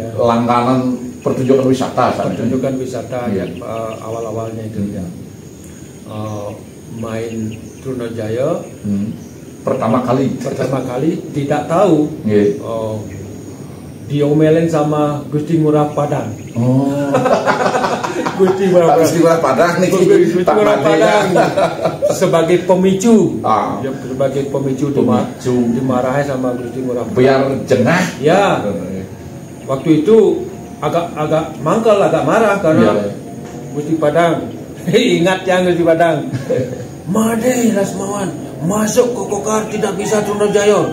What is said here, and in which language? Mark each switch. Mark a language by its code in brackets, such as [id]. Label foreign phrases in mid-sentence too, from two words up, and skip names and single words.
[id] langganan pertunjukan wisata. Pertunjukan wisata yang awal-awalnya itu ya. Main Trunojayo pertama kali tidak tahu. Diomelin sama Gusti Ngurah Padang. Gusti Ngurah Padang nih. Gusti Ngurah Padang sebagai pemicu. Sebagai pemicu dimarahi sama Gusti Ngurah Padang. Biar jengah. Ya. Waktu itu agak mangkal, agak marah karena Gusti Padang. Ingat yang Gusti Padang. Made Lasmawan masuk ke Kokar tidak bisa Trunojayo.